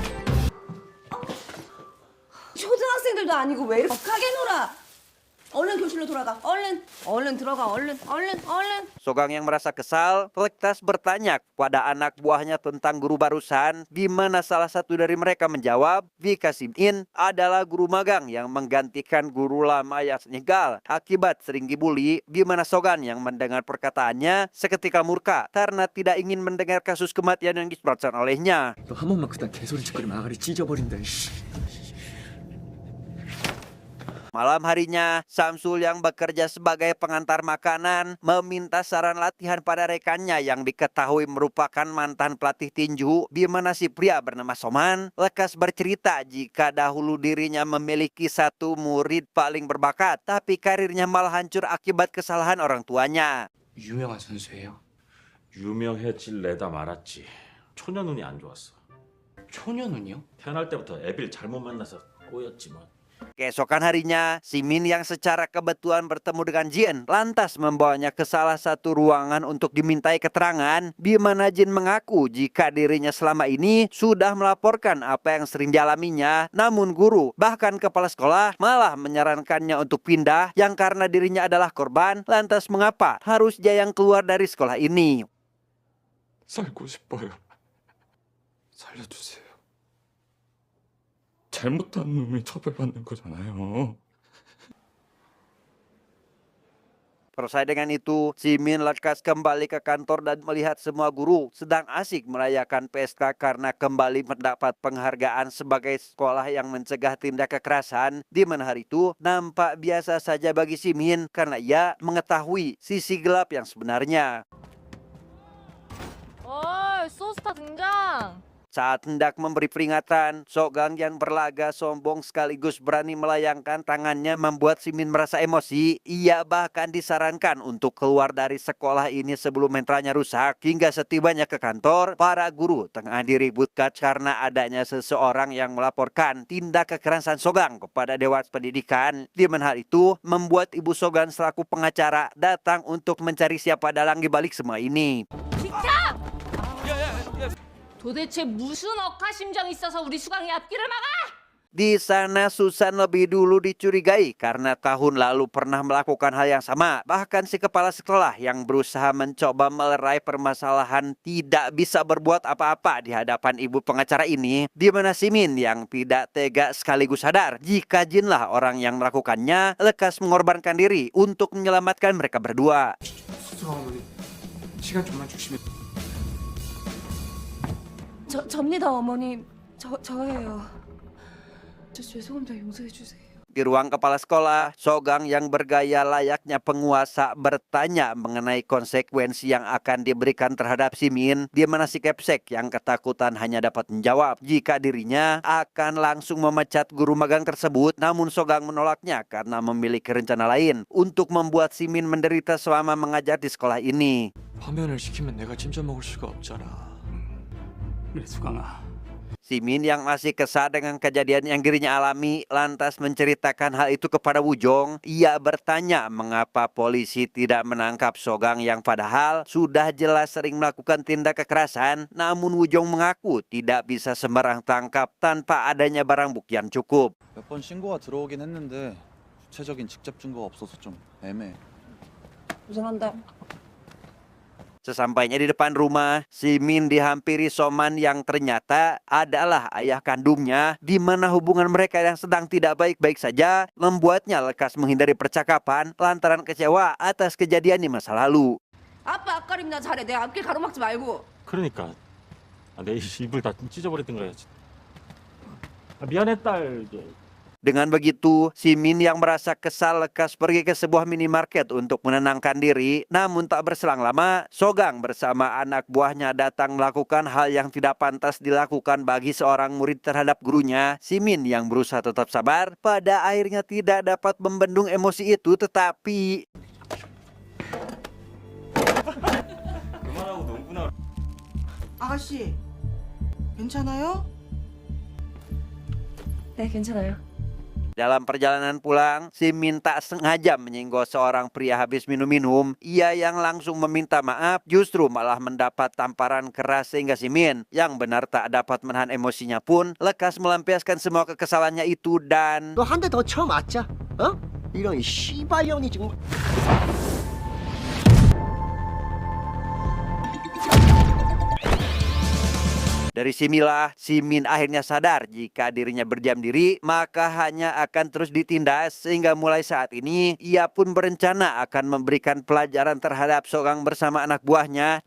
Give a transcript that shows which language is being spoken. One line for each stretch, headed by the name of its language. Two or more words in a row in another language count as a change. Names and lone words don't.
Korean: 초등학생들도 아니고 왜 이렇게 격하게 놀아? 얼른 교실로 교실로 돌아가. 얼른. 얼른 들어가. 얼른. 얼른. 얼른.
Indonesian: Sogang yang merasa kesal lantas bertanya kepada anak buahnya tentang guru barusan, di mana salah satu dari mereka menjawab, Vika Simin adalah guru magang yang menggantikan guru lama yang meninggal akibat sering dibully, di mana Sogan yang mendengar perkataannya seketika murka karena tidak ingin mendengar kasus kematian yang disebabkan olehnya.
Korean: 너 한 번만 그딴 개소리 짓거리면 아가리 찢어버린다. 씨.
Indonesian: Malam harinya, Samsul yang bekerja sebagai pengantar makanan meminta saran latihan pada rekannya yang diketahui merupakan mantan pelatih tinju, di mana si pria bernama Soman lekas bercerita jika dahulu dirinya memiliki satu murid paling berbakat, tapi karirnya malah hancur akibat kesalahan orang tuanya.
Korean: 유명한 선수예요. 유명해질래다 말았지. 초년 운이 안 좋았어. 초년 운이요? 태어날 때부터 애비를 잘못 만나서 꼬였지만.
Indonesian: Keesokan harinya, Simin yang secara kebetulan bertemu dengan Jin lantas membawanya ke salah satu ruangan untuk dimintai keterangan, di mana Jin mengaku jika dirinya selama ini sudah melaporkan apa yang sering dialaminya, namun guru bahkan kepala sekolah malah menyarankannya untuk pindah yang karena dirinya adalah korban, lantas mengapa harus dia yang keluar dari sekolah ini.
Korean: 살고 싶어요. 살려주세요. 잘못한 놈이 처벌받는 거잖아요.
Indonesian: Selesai dengan itu, Simin lekas kembali ke kantor dan melihat semua guru sedang asik merayakan pesta karena kembali mendapat penghargaan sebagai sekolah yang mencegah tindak kekerasan, di mana hari itu nampak biasa saja bagi Simin karena ia mengetahui sisi gelap yang sebenarnya.
Korean: 소스타 등장!
Indonesian: Saat hendak memberi peringatan, Sogang yang berlaga sombong sekaligus berani melayangkan tangannya membuat Simin merasa emosi. Ia bahkan disarankan untuk keluar dari sekolah ini sebelum mentalnya rusak. Hingga setibanya ke kantor, para guru tengah diributkan karena adanya seseorang yang melaporkan tindak kekerasan Sogang kepada Dewan Pendidikan. Di mana hal itu membuat Ibu Sogang selaku pengacara datang untuk mencari siapa dalang di balik semua ini.
Korean: 도대체 무슨 억하심정이 있어서 우리 수강이 앞길을 막아?
Indonesian: Di sana Susan lebih dulu dicurigai karena tahun lalu pernah melakukan hal yang sama. Bahkan si kepala sekolah yang berusaha mencoba melerai permasalahan tidak bisa berbuat apa-apa di hadapan ibu pengacara ini. Di mana Simin yang tidak tega sekaligus sadar jika Jinlah orang yang melakukannya, lekas mengorbankan diri untuk menyelamatkan mereka berdua.
Korean: 어머니, 시간 좀만 주시면. 접니다, 어머님. 저예요. 저 죄송합니다. 용서해 주세요.
Indonesian: Di ruang kepala sekolah, Sogang yang bergaya layaknya penguasa bertanya mengenai konsekuensi yang akan diberikan terhadap Simin, di mana si Kepsek yang ketakutan hanya dapat menjawab jika dirinya akan langsung memecat guru magang tersebut, namun Sogang menolaknya karena memiliki rencana lain untuk membuat Simin menderita selama mengajar di sekolah ini.
Korean: 파면을 시키면 내가 짐져 먹을 수가 없잖아. 그래 수강아.
Indonesian: Simin yang masih kesal dengan kejadian yang dirinya alami lantas menceritakan hal itu kepada Wujong. Ia bertanya mengapa polisi tidak menangkap Sogang yang padahal sudah jelas sering melakukan tindak kekerasan. Namun Wujong mengaku tidak bisa sembarang tangkap tanpa adanya barang bukti yang cukup.
Korean: 몇 번 신고가 들어오긴 했는데 구체적인 직접 증거가 없어서 좀 애매해. 죄송합니다.
Indonesian: Sesampainya di depan rumah, Simin dihampiri Soman yang ternyata adalah ayah kandungnya, di mana hubungan mereka yang sedang tidak baik-baik saja membuatnya lekas menghindari percakapan lantaran kecewa atas kejadian di masa lalu.
Korean: 아빠 앞가림나 잘해. 내 앞길 가로막지 말고. 그러니까 내 입을 다 찢어버렸던 거야지. 미안해 딸.
Indonesian: Dengan begitu, Simin yang merasa kesal lekas pergi ke sebuah minimarket untuk menenangkan diri. Namun tak berselang lama, Sogang bersama anak buahnya datang melakukan hal yang tidak pantas dilakukan bagi seorang murid terhadap gurunya. Simin yang berusaha tetap sabar, pada akhirnya tidak dapat membendung emosi itu, tetapi...
Korean: 아가씨, 괜찮아요? 네, 괜찮아요.
Indonesian: Dalam perjalanan pulang, Simin tak sengaja menyinggol seorang pria habis minum-minum. Ia yang langsung meminta maaf justru malah mendapat tamparan keras sehingga Simin yang benar tak dapat menahan emosinya pun lekas melampiaskan semua kekesalannya itu dan...
Korean: 너 한 대 더 쳐 맞자, 어? 이런 씨발년이 정말.
Indonesian: Dari sinilah Simin akhirnya sadar jika dirinya berdiam diri maka hanya akan terus ditindas, sehingga mulai saat ini ia pun berencana akan memberikan pelajaran terhadap Sogang bersama anak buahnya.